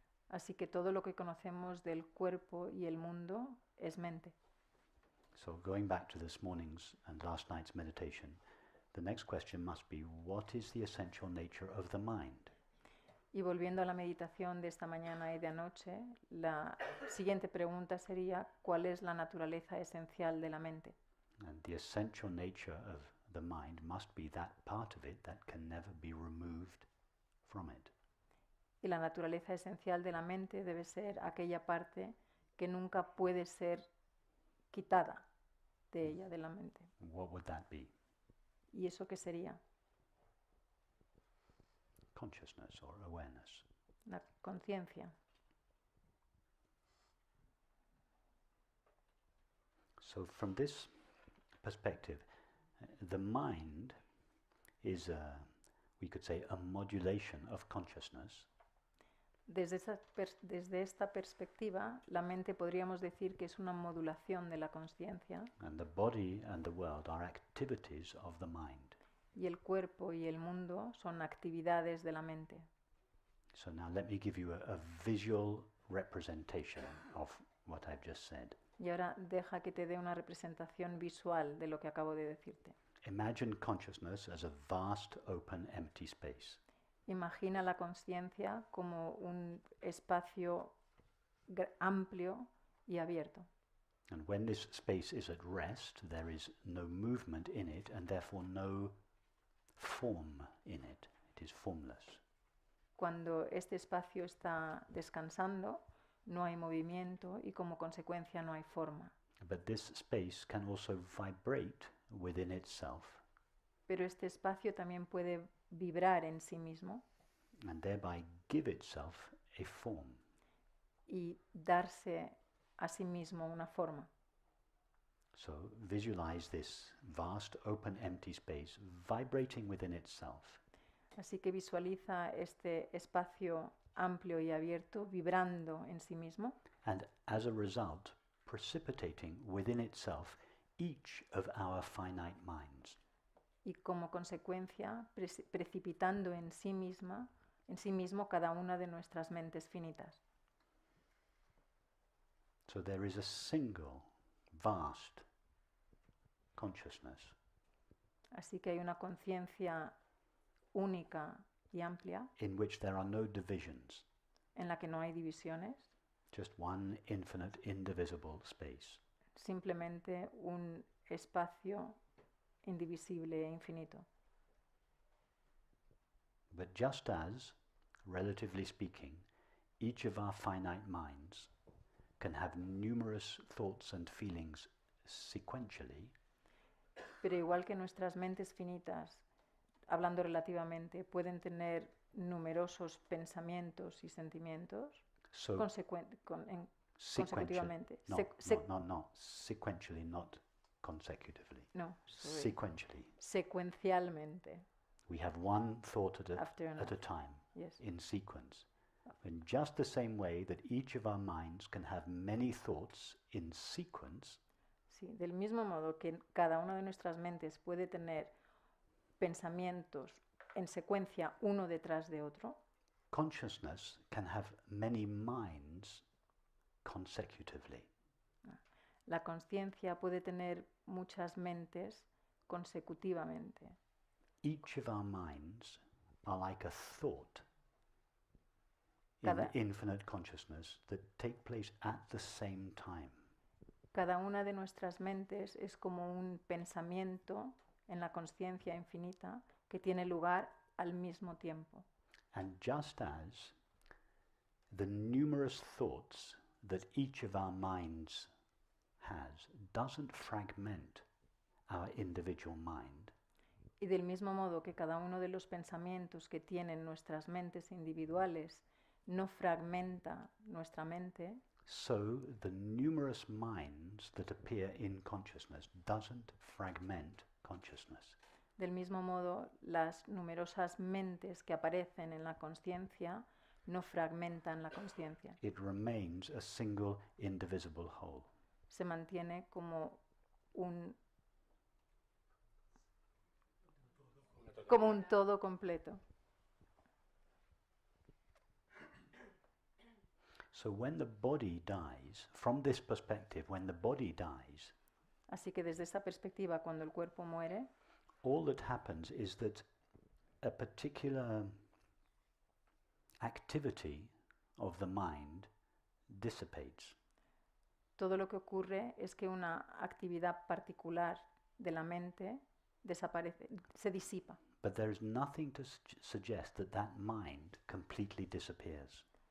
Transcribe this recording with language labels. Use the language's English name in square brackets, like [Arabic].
[Spanish] Así que todo lo que conocemos del cuerpo y el mundo es mente. [English] So going back to this morning's and last night's meditation, the next question must be, what is the essential nature of the mind? [Spanish] Y volviendo a la meditación de esta mañana y de anoche, la siguiente pregunta sería, ¿cuál es la naturaleza esencial de la mente? [English] And the essential nature of the mind must be that part of it that can never be removed from it. [Spanish] Y la naturaleza esencial de la mente debe ser aquella parte que nunca puede ser quitada de ella, de la mente. [English] What would that be? [Spanish] ¿Y eso qué sería? [English] Consciousness or awareness. [Spanish] La conciencia. [English] So from this perspective, the mind is we could say a modulation of consciousness. [Spanish] Desde esta perspectiva, la mente podríamos decir que es una modulación de la conciencia. [English] And the body and the world are activities of the mind. [Spanish] Y el cuerpo y el mundo son actividades de la mente. [English] So now let me give you a visual representation of what I've just said. [Spanish] Y ahora deja que te dé una representación visual de lo que acabo de decirte. [English] Imagine consciousness as a vast, open, empty space. [Spanish] Imagina la conciencia como un espacio amplio y abierto. [English] And when this space is at rest, there is no movement in it and therefore no form in it. It is formless. [Spanish] Cuando este espacio está descansando, no hay movimiento y como consecuencia no hay forma. [English] But this space can also vibrate within itself [Spanish] Pero este espacio también puede vibrar en sí mismo [English] and thereby give itself a form. [Spanish] y darse a sí mismo una forma. [English] So visualize this vast, open, empty space vibrating within itself. [Spanish] Así que visualiza este espacio amplio y abierto vibrando en sí mismo [English] And as a result, precipitating within itself each of our finite minds. [Spanish] y como consecuencia precipitando en sí mismo cada una de nuestras mentes finitas. [English] So there is a single, vast consciousness. [Spanish] Así que hay una conciencia única y amplia [English] In which there are no divisions, [Spanish] en la que no hay divisiones, [English] just one infinite, indivisible space. [Spanish] simplemente un espacio indivisible e infinito. [English] But just as, relatively speaking, each of our finite minds can have numerous thoughts and feelings sequentially, [Spanish] Pero igual que nuestras mentes finitas, hablando relativamente, pueden tener numerosos pensamientos y sentimientos [English] so sequentially, [Spanish] consecutivamente. [English] sequentially, not consecutively. No, sorry. Sequentially. [Spanish] Secuencialmente. [English] We have one thought at After a another. time, Yes. in sequence. In just the same way that each of our minds can have many thoughts in sequence, [Spanish] Sí, del mismo modo que cada una de nuestras mentes puede tener pensamientos en secuencia uno detrás de otro, [English] consciousness can have many minds consecutively. [Spanish] la conciencia puede tener muchas mentes consecutivamente. [English] Each of our minds are like a thought in [Spanish] Cada- [English] infinite consciousness that take place at the same time. [Spanish] Cada una de nuestras mentes es como un pensamiento en la conciencia infinita que tiene lugar al mismo tiempo. [English] And just as the numerous thoughts that each of our minds has doesn't fragment our individual mind, [Spanish] Y del mismo modo que cada uno de los pensamientos que tienen nuestras mentes individuales no fragmenta nuestra mente, [English] so the numerous minds that appear in consciousness doesn't fragment consciousness. [Spanish] del mismo modo las numerosas mentes que aparecen en la conciencia no fragmentan la conciencia. [English] It remains a single indivisible whole. [Spanish] Se mantiene como un como un todo completo. [English] So when the body dies, from this perspective, when the body dies, [Spanish] Así que desde esta perspectiva, cuando el cuerpo muere, [English] all that happens is that a particular activity of the mind dissipates. [Spanish] todo lo que ocurre es que una actividad particular de la mente desaparece, se disipa. [English] But there is nothing to suggest that that mind completely disappears.